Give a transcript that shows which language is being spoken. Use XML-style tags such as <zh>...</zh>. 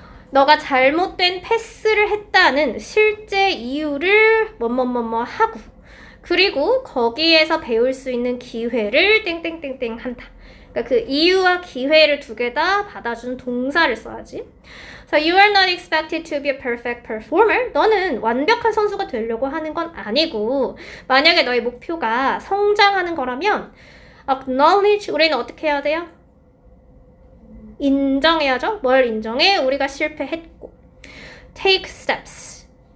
<ko>너가 잘못된 패스를 했다는 실제 이유를 뭐뭐뭐뭐 하고 그리고 거기에서 배울 수 있는 기회를 땡땡땡땡 한다. 그러니까 그 이유와 기회를 두 개 다 받아준 동사를 써야지.</ko> <en>So you are not expected to be a perfect performer.</en> <ko>너는 완벽한 선수가 되려고 하는 건 아니고 만약에 너의 목표가 성장하는 거라면 acknowledge, 우리는 어떻게 해야 돼요? 인정해야죠. 뭘 인정해? 우리가 실패했고.</ko> <en>take steps.</en>